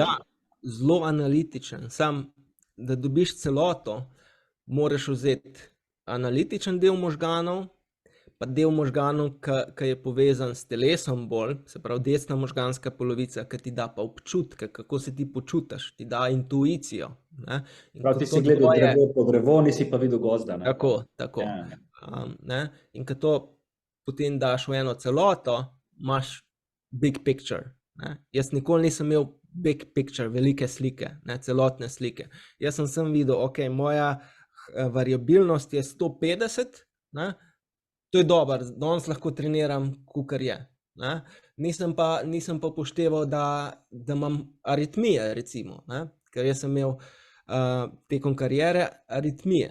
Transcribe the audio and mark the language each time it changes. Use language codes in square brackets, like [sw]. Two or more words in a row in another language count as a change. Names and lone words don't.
[sl] Ja, zelo analitičen, sam da dobiš celoto, moraš vzeti analitičen del možganov, pa del možganov, ki je povezan s telesom bolj, se pravi desna možganska polovica, ki ti da pa občutke, kako se ti počutiš, ti da intuicijo. Prav, ti si gledal drevo po drevo, nisi pa videl gozda. Tako. Ja. In ko to potem daš v eno celoto, imaš [en] big picture. [sl] Jaz nikoli nisem imel [en] big picture, [sl] velike slike, celotne slike. Jaz sem videl, ok, moja variabilnost je 150, to je dobro, danes lahko treniram, kakor je. Nisem pa upošteval, da imam aritmije, recimo, ker jaz sem imel tekom kariere aritmije.